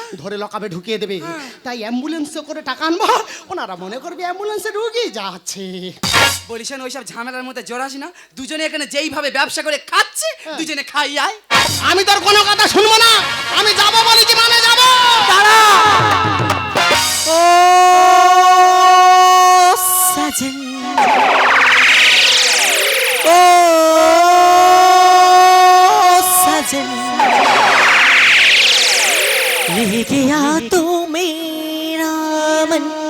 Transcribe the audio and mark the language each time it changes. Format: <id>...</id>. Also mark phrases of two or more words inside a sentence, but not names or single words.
<bn>ধরে লকাবে ঢুকিয়ে দেবে। তাই অ্যাম্বুলেন্সে করে টাকা আনবো, ওনারা মনে করবে অ্যাম্বুলেন্সে রুগী যাচ্ছে। বলিস না ওইসব ঝামেলার মধ্যে জড়াস না, দুজনে এখানে যেইভাবে ব্যবসা করে খাচ্ছে, দুজনে খাই আয়। আমি তোর কোনো কথা শুনবো না, আমি যাবো বলেছি মানে যাবো। দাঁড়া।</bn> <hi>ओ सजन ओ सजन ले गया तो मेरा मन</hi>